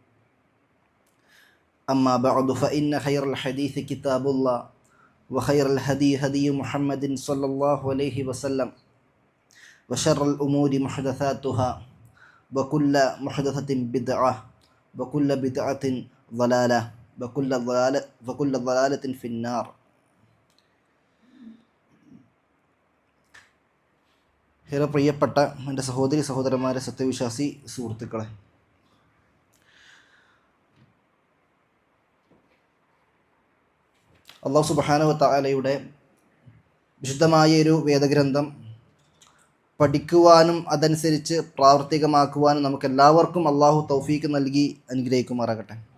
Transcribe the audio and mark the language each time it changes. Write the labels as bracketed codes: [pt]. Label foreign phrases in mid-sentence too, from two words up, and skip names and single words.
[ar] أما بعد فإن خير الحديث كتاب الله وخير الهدي هدي محمد صلى الله عليه وسلم وشر الأمور محدثاتها وكل محدثة بدعة وكل بدعة ضلالة وكل ضلالة في النار. [ml] ഏറെ പ്രിയപ്പെട്ട എൻ്റെ സഹോദരന്മാരെ, സത്യവിശ്വാസി സുഹൃത്തുക്കളെ, [ar] الله سبحانه وتعالى [ml] വിശുദ്ധമായൊരു വേദഗ്രന്ഥം പഠിക്കുവാനും അതനുസരിച്ച് പ്രാവർത്തികമാക്കുവാനും നമുക്കെല്ലാവർക്കും അല്ലാഹു തൗഫീക്ക് നൽകി അനുഗ്രഹിക്കുമാറാകട്ടെ.